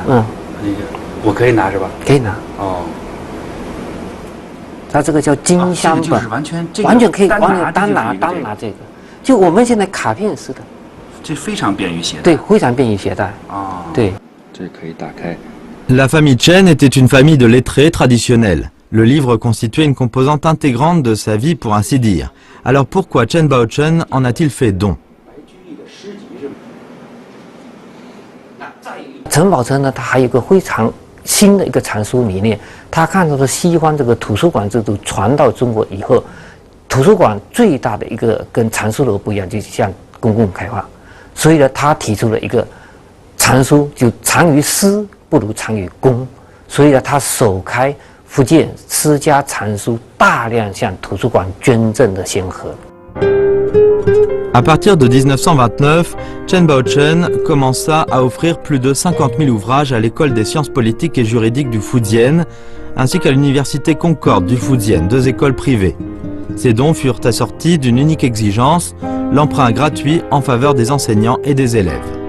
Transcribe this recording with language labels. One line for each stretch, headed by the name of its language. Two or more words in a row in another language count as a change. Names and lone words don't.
Chinese: 那个我可以拿是吧？可以拿。哦。 它这个叫金香本，完全可以单拿这个，就我们现在卡片似的，这非常便于携带。对，非常便于携带。哦，对，这可以打开。
French: La famille Chen était une famille de lettrés traditionnels. Le livre constituait une composante intégrante de sa vie, pour ainsi dire. Alors pourquoi Chen Baochen en a-t-il fait don?
Chinese: 陈宝琛呢，他还有一个非常。新的一个藏书理念，他看到的西方这个图书馆制度传到中国以后，图书馆最大的一个跟藏书楼不一样，就是向公共开放，所以呢，他提出了一个藏书就藏于私不如藏于公，所以呢，他首开福建私家藏书大量向图书馆捐赠的先河。
French: À partir de 1929, Chen Baochen commença à offrir plus de 50 000 ouvrages à l'école des sciences politiques et juridiques du Fujian, ainsi qu'à l'université Concorde du Fujian, 2 écoles privées. Ces dons furent assortis d'une unique exigence, l'emprunt gratuit en faveur des enseignants et des élèves.